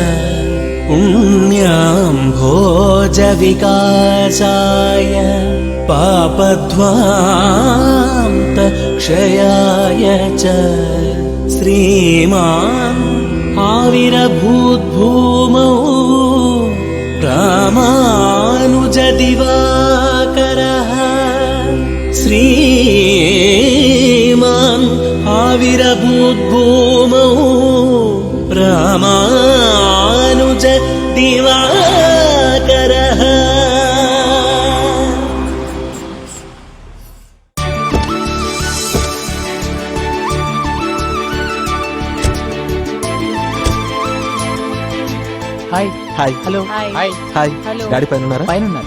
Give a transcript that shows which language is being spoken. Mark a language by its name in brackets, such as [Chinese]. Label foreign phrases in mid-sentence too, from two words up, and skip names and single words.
[Sanskrit] पुण्याम्भोज विकासाय पापध्वान्त क्षयाय च श्रीमान् आविर्भूद्भूमौ रामानुज दिवाकरः श्रीमान् आविरभूद्भूमौ रामानुज दिवाकरः। [Telugu] హాయ్ హాయ్ హలో హాయ్ హాయ్ హలో డాడీ పైన ఉన్నారా? పైన ఉన్నారు.